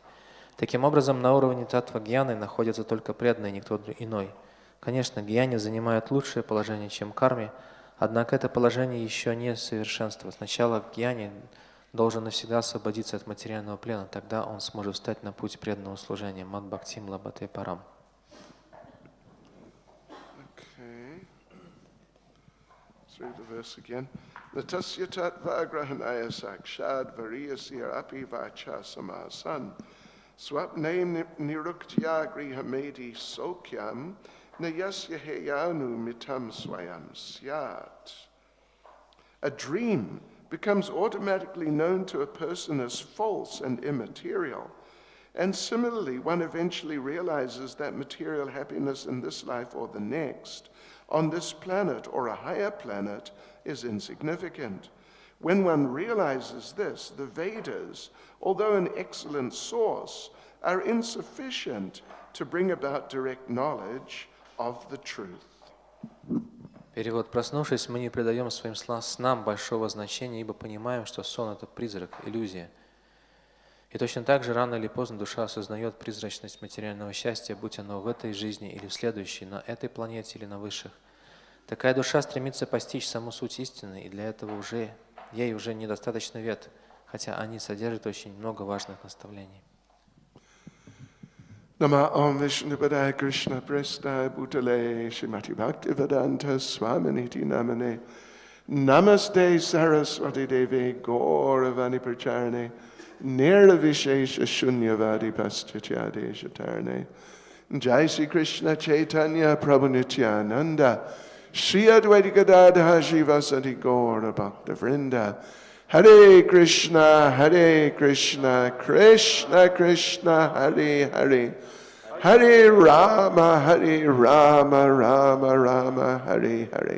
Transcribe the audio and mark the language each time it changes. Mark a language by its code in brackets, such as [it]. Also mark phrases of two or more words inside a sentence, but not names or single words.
[ru] Таким образом, на уровне татва-гьяны находятся только преданные, никто иной. Конечно, гьяни занимают лучшее положение, чем карми, однако это положение еще не совершенство. Сначала гьяни должен навсегда освободиться от материального плена, тогда он сможет встать на путь преданного служения. [sa] मद्भक्तिं लभते पराम्. [en] Okay. Let's read the verse again. [sa] न तस्य तत्त्व ग्रहणाय साक्षाद् वरीयसीर् अपि वाचः समासन् स्वप्ने निरुक्त्या गृहमेधि सौख्यं न यस्य हेयानु मितं स्वयं स्यात्. [en] A dream becomes automatically known to a person as false and immaterial. And similarly, one eventually realizes that material happiness in this life or the next, on this planet or a higher planet, is insignificant. When one realizes this, the Vedas, although an excellent source, are insufficient to bring about direct knowledge of the truth. [ru] Перевод. Проснувшись, мы не придаем своим снам большого значения, ибо понимаем, что сон – это призрак, иллюзия. И точно так же рано или поздно душа осознает призрачность материального счастья, будь оно в этой жизни или в следующей, на этой планете или на высших. Такая душа стремится постичь саму суть истины, и для этого ей уже недостаточно вед, хотя они содержат очень много важных наставлений. [sa] नम ॐ विष्णुपादाय कृष्ण प्रेष्ठाय भूतले श्रीमते भक्तिवेदान्त स्वामिन्निति नामिने नमस्ते सरस्वते देवे गौरवाणी प्रचारिणे निर्विशेष शून्यवादि पाश्चात्यदेश तारिणे जय श्री कृष्ण चैतन्य प्रभु नित्यानन्द श्री अद्वैत गदाधर श्रीवासादि गौर भक्त वृन्द हरे कृष्ण, कृष्ण कृष्ण, हरे हरे, हरे राम, राम राम, हरे हरे.